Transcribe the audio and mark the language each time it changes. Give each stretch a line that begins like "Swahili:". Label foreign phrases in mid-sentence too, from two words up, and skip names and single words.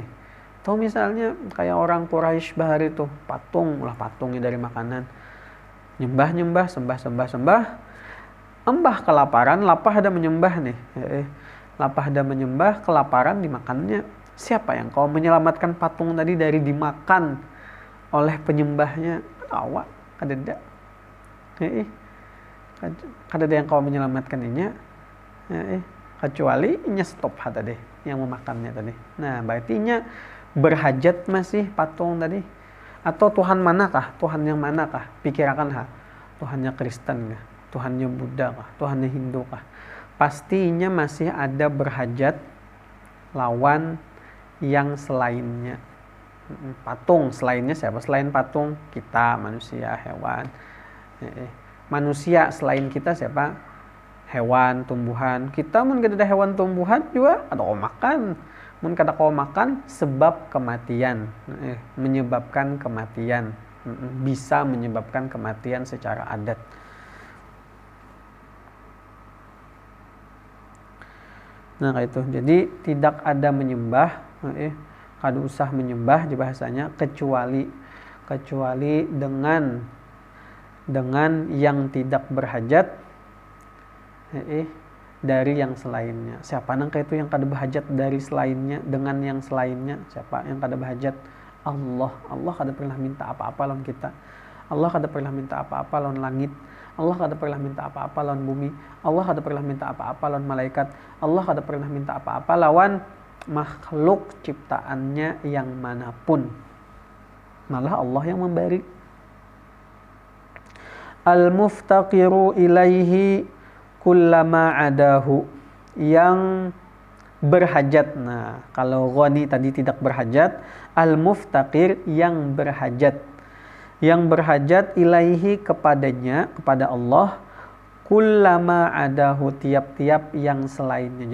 Banjar: Atau misalnya kayak orang Quraisy bahari tuh, patungnya dari makanan, nyembah, sembah, embah kelaparan, lapah ada menyembah nih, lapah ada menyembah, kelaparan dimakannya. Siapa yang kau menyelamatkan patung tadi dari dimakan oleh penyembahnya? Awak, kadeda. Kadeda yang kau menyelamatkan inya, kecuali inya stop tadi yang memakannya tadi. Nah, berarti inya berhajat masih patung tadi. Atau Tuhan manakah? Tuhan yang manakah? Pikirkan Tuhannya Kristen kah? Tuhannya Buddha kah? Tuhannya Hindu kah? Pastinya masih ada berhajat lawan yang selainnya. Patung selainnya siapa? Selain patung kita, manusia, hewan. Manusia selain kita siapa? Hewan, tumbuhan. Kita mun kada ada hewan tumbuhan juga ada kau makan. Mun kada kau makan sebab kematian, menyebabkan kematian, bisa menyebabkan kematian secara adat. Nah kayak itu. Jadi tidak ada menyembah, kada usah menyembah di bahasanya kecuali dengan yang tidak berhajat dari yang selainnya. Siapa nangka itu yang kada berhajat dari selainnya, dengan yang selainnya? Siapa yang kada berhajat? Allah kada pernah minta apa-apa lawan kita. Allah kada pernah minta apa-apa lawan langit. Allah kada pernah minta apa-apa lawan bumi. Allah kada pernah minta apa-apa lawan malaikat. Allah kada pernah minta apa-apa lawan makhluk ciptaannya yang manapun. Malah Allah yang memberi.
Arabic: المفتقر إليه كل ما عداه,
Banjar: yang berhajat. Nah, kalau ghani tadi tidak berhajat, al-muftaqir yang berhajat. Yang berhajat ilaihi kepadanya, kepada Allah,
Arabic: كل ما عداه,
Banjar: tiap-tiap yang selainnya.